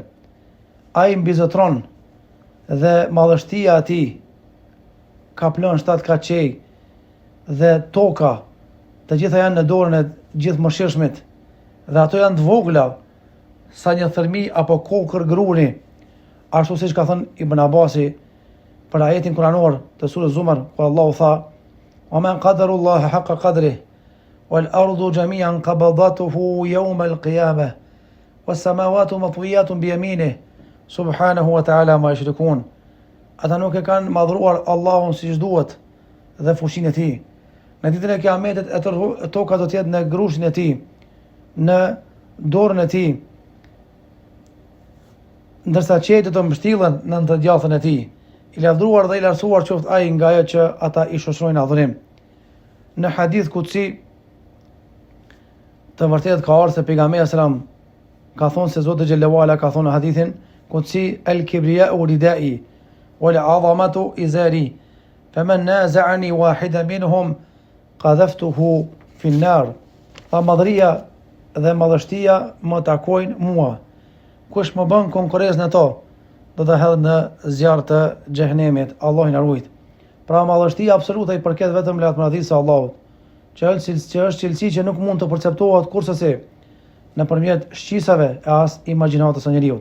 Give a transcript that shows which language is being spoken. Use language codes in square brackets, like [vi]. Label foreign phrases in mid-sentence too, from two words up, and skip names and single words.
[sq] Ai mbizotron dhe madhështia e tij ka plan 7 kaçej dhe toka, të gjitha janë në dorën e gjithë mëshirshmit, dhe ato janë të vogla sa një thërmi apo kokër gruni, ashtu siç ka thënë Ibn Abasi për ajetin kuranor të surës Zumar, ku Allahu tha: [ar] "وما قدروا الله حق قدره والأرض جميعا قبضته يوم القيامة والسماوات مطويات بيمينه سبحانه وتعالى عما يشركون." [sq] Ata nuk e kanë madhruar Allahun siç duhet dhe fushinë e tij. Në ditën e Kiametit e toka do të jetë në grushin e tij, në dorën e tij, ndërsa qiejtë do mbështillen në të djathën e tij. I lavdruar dhe i lartësuar qoftë ai nga ajo që ata i shoqërojnë adhurim. Në hadith kutsi të vërtetë ka ardhur se pejgamberi sallam ka thonë se Zoti [ar] جل وعلا [sq] ka thonë në hadithin kutsi: [ar] "الكبرياء ردائي والعظمة إزاري فمن نازعني واحدا منهما قذفته في النار." [sq] Tha madhëria dhe madhështia më takojnë mua. Kush më bën konkurrencë në to, do të hedhë në zjarr të xhehenemit. Allahu na ruaj. Pra madhështia absolute i përket vetëm lavdërisë së Allahut, që është cilësi që nuk mund të perceptohet kurrësi nëpërmjet shqisave e as imagjinatës së njeriu.